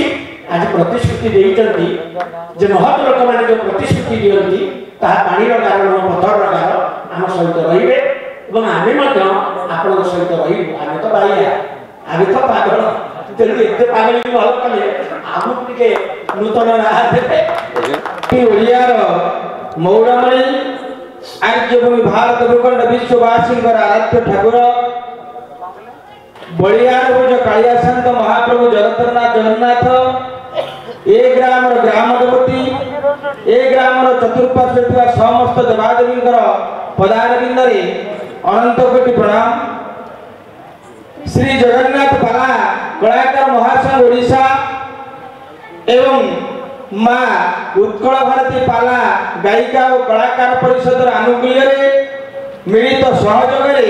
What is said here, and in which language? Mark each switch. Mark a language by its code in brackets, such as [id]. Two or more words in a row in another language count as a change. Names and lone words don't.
[or] ଆଜି ପ୍ରତିଶ୍ରୁତି ଦେଇଛନ୍ତି ଯେ ମହତ୍ ଲୋକମାନେ ଯେଉଁ ପ୍ରତିଶ୍ରୁତି ଦିଅନ୍ତି ତାହା ପାଣିର ଗାର ନୁହଁ, ପଥରର ଗାର ଆମ ସହିତ ରହିବେ ଏବଂ ଆମେ ମଧ୍ୟ ଆପଣଙ୍କ ସହିତ ରହିବୁ। ଆମେ ତ ବାଇଆ, ଆମେ ତ ପାଗଳ, ତେଣୁ ଏତେ ପାଗଳକୁ ଭଲ କଲେ ଆମକୁ ଟିକେ ନୂତନ ରାହା ଦେବେ। ଓଡ଼ିଆର ମୌଡ଼ମଣି ଆର୍ଯ୍ୟଭୂମି ଭାରତ ଭୂଖଣ୍ଡ ବିଶ୍ୱବାସୀଙ୍କର ଆରାଧ୍ୟ ଠାକୁର ବଳିଆନ ଭୁଜ କାଳିଆ ସନ୍ତ ମହାପ୍ରଭୁ ଜଗତନାଥ ଜଗନ୍ନାଥ ଏ ଗ୍ରାମ ଗ୍ରାମ ଦେବତୀ ଏ ଗ୍ରାମ ଚତୁର୍ପାର୍ଶ୍ୱେ ସମସ୍ତ ଦେବାଦେବୀ ପଦାରବିନ୍ଦ ଅନନ୍ତ କୋଟି ପ୍ରଣାମ। ଶ୍ରୀ ଜଗନ୍ନାଥ ପାଲା କଳାକାର ମହାସଂଘ ଓଡ଼ିଶା ଏବଂ ମାଁ ଉତ୍କଳ ଭାରତୀ ପାଲା ଗାୟିକା ଔର କଳାକାର ପରିଷଦ ଆନୁକୂଲ୍ୟ ମିଳିତ ସହଯୋଗ